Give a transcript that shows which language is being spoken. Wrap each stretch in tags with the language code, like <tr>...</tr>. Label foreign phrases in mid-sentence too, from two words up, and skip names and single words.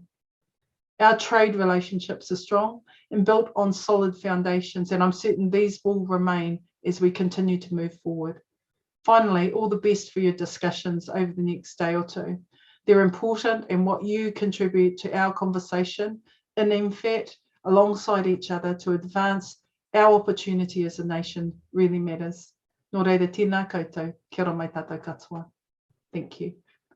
<en>Our trade relationships are strong and built on solid foundations, and I'm certain these will remain as we continue to move forward. Finally, all the best for your discussions over the next day or two. They're important, and what you contribute to our conversation in MFAT alongside each other to advance our opportunity as a nation really matters.</en> <mi>Nō reira, tēnā koutou, kia ora mai tātou katoa.</mi> <en>Thank you.</en>